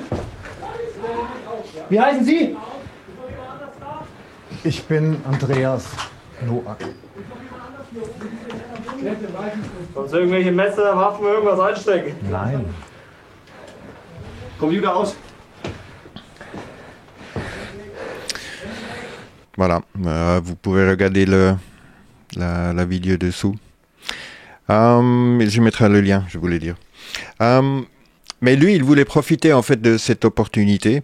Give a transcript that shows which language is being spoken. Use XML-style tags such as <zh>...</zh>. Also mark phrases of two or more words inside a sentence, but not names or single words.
<de>Wie heißen Sie? Ich bin Andreas Noack. Sonst irgendwelche Messer, Waffen, irgendwas einstecken? Nein. Computer aus.</de> <fr>Voilà, vous pouvez regarder la vidéo dessous. Je mettrai le lien, je voulais dire. Mais lui, il voulait profiter en fait de cette opportunité.</fr>